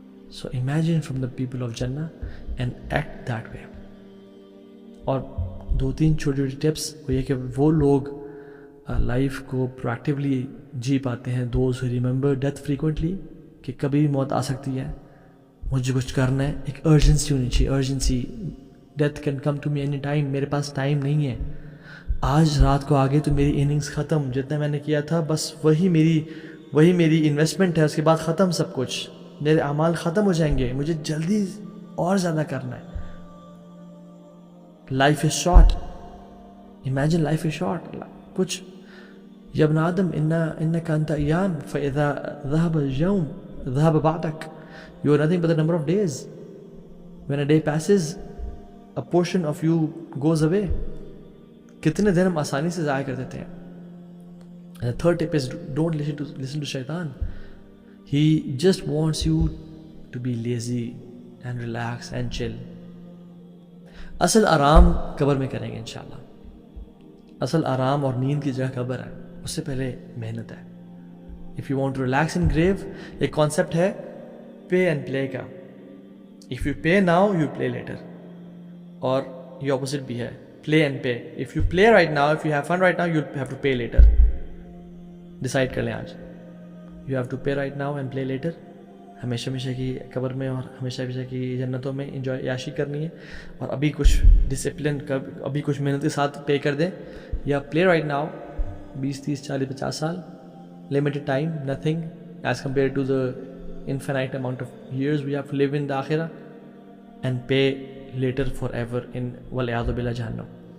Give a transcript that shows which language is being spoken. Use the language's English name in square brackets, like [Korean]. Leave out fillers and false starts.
[English] So imagine from the people of Jannah and act that way. [Urdu] اور 2-3 چھوٹی چھوٹی tips وہ یہ کہ وہ لوگ لائف کو پرویکٹیولی جی پاتے ہیں, [English] those who remember death frequently, [Urdu] کہ کبھی بھی موت آ سکتی ہے, مجھے کچھ کرنا ہے. ایک ارجنسی ہونی چاہیے, urgency. [English] death can come to me any time, [Urdu] میرے پاس ٹائم نہیں ہے, آج رات کو آگے تو میری اننگز ختم, جتنا میں نے کیا تھا بس وہی میری انویسٹمنٹ ہے, اس کے بعد ختم سب کچھ, میرے اعمال ختم ہو جائیں گے, مجھے جلدی اور زیادہ کرنا ہے. Life is short. Imagine life is short. [Arabic] کچھ یا ابن آدم انک انت ایام فاذا ذهب اليوم ذهب بعدك. [English] You are nothing but the number of days. When a day passes, a portion of you goes away. [Urdu] کتنے دن ہم آسانی سے ضائع کر دیتے ہیں. [English] And the third tip is don't listen to shaitan. He just wants you to be lazy and relax and chill. [Urdu] اصل آرام قبر میں کریں گے انشاءاللہ. اصل آرام اور نیند کی جگہ قبر ہے, اس سے پہلے محنت ہے. [English] If you want to relax in grave, [Urdu] ایک کانسیپٹ ہے [English] pay and play کا. If you pay now, you play later. [Urdu] اور یہ opposite بھی ہے, play and pay. [English] If you play right now, if you have fun right now, you'll have to pay later. [Urdu] Decide کر لیں آج. [English] You have to pay right now and play later. [Urdu] ہمیشہ ہمیشہ کی قبر میں اور ہمیشہ ہمیشہ کی جنتوں میں انجوائے عیاشی کرنی ہے, اور ابھی کچھ ڈسپلن ابھی کچھ محنت کے ساتھ پے کر دیں, یا پلے رائٹ ناؤ 20 30 40 50 سال, [English] limited time, nothing as compared to the infinite amount of years we have to live in the akhirah, and pay later forever in [Urdu] wal-iyadhu billah jahannam.